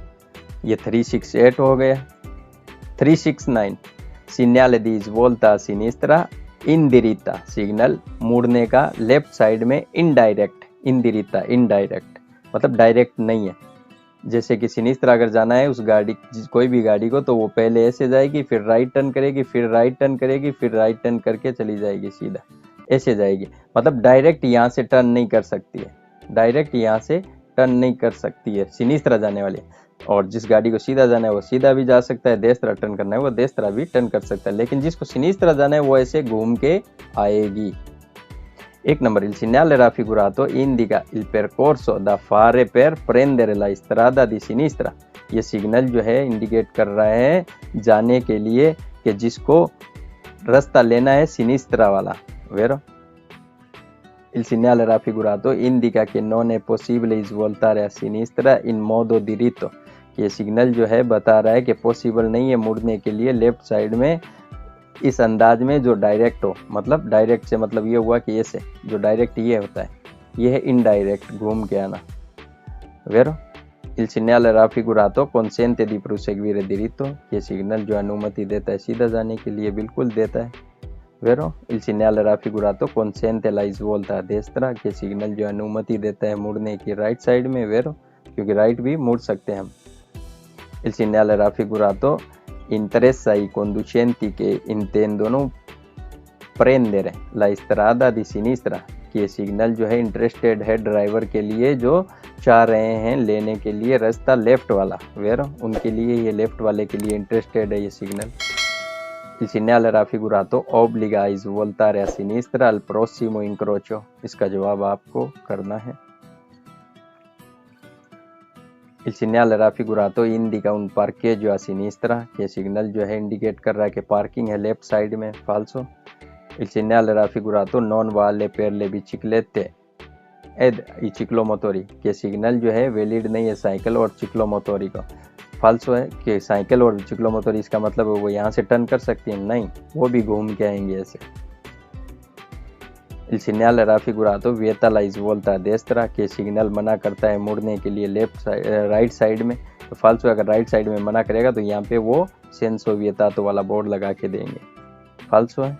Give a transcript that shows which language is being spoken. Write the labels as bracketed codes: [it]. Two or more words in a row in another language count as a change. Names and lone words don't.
[hi] ये 368 हो गया। 369 [it] segnale di svolta a sinistra [hi] इंदिरिता, सिग्नल मुड़ने का [en] left side [hi] में इनडायरेक्ट, इंदिरिता इनडायरेक्ट मतलब डायरेक्ट नहीं है। जैसे कि सिनिस्त्रा अगर जाना है उस गाड़ी, कोई भी गाड़ी को, तो वो पहले ऐसे जाएगी, फिर [en] right turn [hi] करेगी, फिर [en] right turn [hi] करेगी, फिर [en] right turn [hi] करके चली जाएगी सीधा, ऐसे जाएगी। मतलब डायरेक्ट यहाँ से टर्न नहीं कर सकती है, डायरेक्ट यहाँ से टर्न नहीं कर सकती है सिनिस्त्रा जाने वाली। और जिस गाड़ी को सीधा जाना है वो सीधा भी जा सकता है, देस्त्रा टर्न करना है वो देस्त्रा भी टर्न कर सकता है, लेकिन जिसको सिनिस्त्रा जाना है वो ऐसे घूम के आएगी। एक नंबर, [it] il segnale raffigurato indica il percorso da fare per prendere la strada di sinistra। [hi] ये सिग्नल जो है इंडिकेट कर रहा है जाने के लिए कि जिसको रास्ता लेना है सिनिस्त्रा वाला, वेरो। [it] Il segnale raffigurato indica che non è possibile svoltare a sinistra in modo diritto। [hi] ये सिग्नल जो है बता रहा है कि पॉसिबल नहीं है मुड़ने के लिए [en] left side [hi] में इस अंदाज में जो डायरेक्ट हो। मतलब डायरेक्ट से मतलब ये हुआ कि ऐसे, जो डायरेक्ट ये होता है, ये है इनडायरेक्ट घूम के आना, वेरो। [it] Il segnale raffigurato consente di proseguire diritto। [hi] ये सिग्नल जो अनुमति देता है सीधा जाने के लिए, बिल्कुल देता है, वेरो। [it] Il segnale raffigurato consente la svolta a destra। [hi] ये सिग्नल जो अनुमति देता है मुड़ने की [en] right side [hi] में, वेरो, क्योंकि राइट भी मुड़ सकते हैं हम। [it] Il segnale raffigurato interessa i conducenti che intendono prendere la strada di sinistra। [hi] ये सिग्नल जो है इंटरेस्टेड है ड्राइवर के लिए जो चाह रहे हैं लेने के लिए रास्ता लेफ्ट वाला, वेरो, उनके लिए, ये लेफ्ट वाले के लिए इंटरेस्टेड है ये सिग्नल। [it] Il segnale raffigurato obbliga a svoltare a sinistra al prossimo incrocio। [hi] इसका जवाब आपको करना है। [it] Il segnale raffigurato indica un parcheggio a sinistra। [hi] ये सिग्नल जो है इंडिकेट कर रहा है कि पार्किंग है [en] left side [hi] में, फाल्सो। [it] Il segnale raffigurato non vale per le biciclette ed i ciclomotori। [hi] ये सिग्नल जो है वैलिड नहीं है साइकिल और चिक्लोमोटोरी का, फाल्सो है कि साइकिल और चिक्लोमोटोरी इसका मतलब वो यहाँ से टर्न कर सकती है, नहीं, वो भी घूम के आएंगे ऐसे। [it] Il segnale raffigurato vieta la svolta a destra। [hi] के सिग्नल मना करता है मुड़ने के लिए [en] left side, right side [hi] में, तो फाल्सो अगर [en] right side [hi] में मना करेगा तो यहाँ पे वो [it] senso vietato [hi] वाला बोर्ड लगा के देंगे, फाल्सो है।